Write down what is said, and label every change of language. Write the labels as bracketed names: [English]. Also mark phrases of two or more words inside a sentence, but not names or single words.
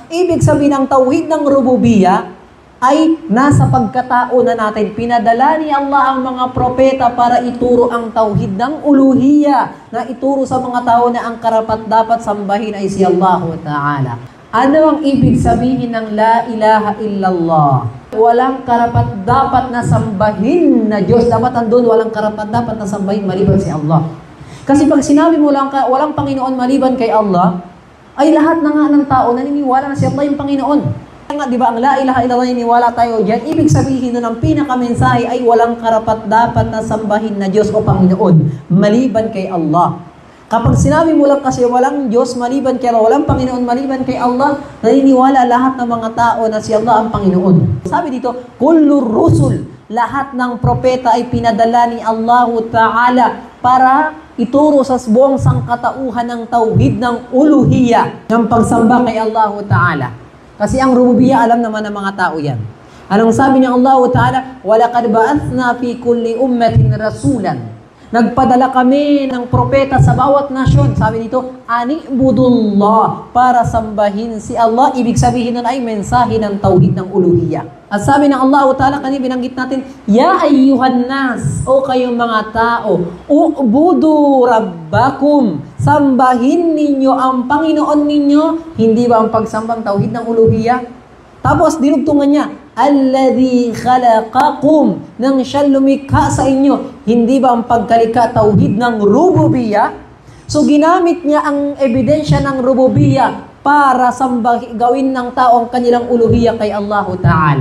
[Filipino] Ibig sabihin ng tauhid ng rububiyya ay nasa pagkatao na natin. Pinadala ni Allah ang mga propeta para ituro ang tauhid ng uluhiyya, na ituro sa mga tao na ang karapat-dapat sambahin ay si Allah Ta'ala. Ano ang ibig sabihin ng [Arabic] لا إله إلا الله? [Filipino] Walang karapat-dapat na sambahin na Diyos. Dapat andun, walang karapat-dapat na sambahin maliban si Allah. Kasi pag sinabi mo lang walang Panginoon maliban kay Allah, ay lahat na nga ng tao naniniwala na si Allah yung Panginoon. Nga, di ba, ang [Arabic] لا إله إلا الله [Filipino] naniniwala tayo diyan, ibig sabihin nun ang pinakamensahe ay walang karapat-dapat na sambahin na Diyos o Panginoon maliban kay Allah. Kapag sinabi mo lang kasi walang Diyos maliban kay Allah, walang Panginoon maliban kay Allah, naniniwala lahat ng mga tao na si Allah ang Panginoon. Sabi dito, [Arabic] كل الرسل, [Filipino] lahat ng propeta ay pinadala ni Allah Ta'ala para ituro sa buong sangkatauhan ng tauhid ng uluhiyya, ng pagsamba kay Allah Ta'ala. Kasi ang rububiyya, alam naman ng mga tao yan. Anong sabi ni Allah Ta'ala? [Arabic] وَلَقَدْ بَعَثْنَا فِي كُلِّ أُمَّةٍ رَسُولًا. [Filipino] Nagpadala kami ng propeta sa bawat nasyon. Sabi dito, Ani'budullah, para sambahin si Allah. Ibig sabihin nun ay mensahe ng tauhid ng uluhiyya. At sabi ng Allah Ta'ala, kanina binanggit natin, [Arabic] يا أيها الناس, [Filipino] o kayong mga tao, [Arabic] اعبدوا ربكم, [Filipino] sambahin ninyo ang Panginoon ninyo. Hindi ba ang pagsambang tauhid ng uluhiyya? Tapos dinugtungan niya, [Arabic] الذي خلقكم, [Filipino] nang siya lumikha sa inyo. Hindi ba ang pagkalikha tauhid ng rububiyya? So ginamit niya ang ebidensya ng rububiyya para gawin ng tao ang kanilang uluhiyya kay Allah Ta'ala.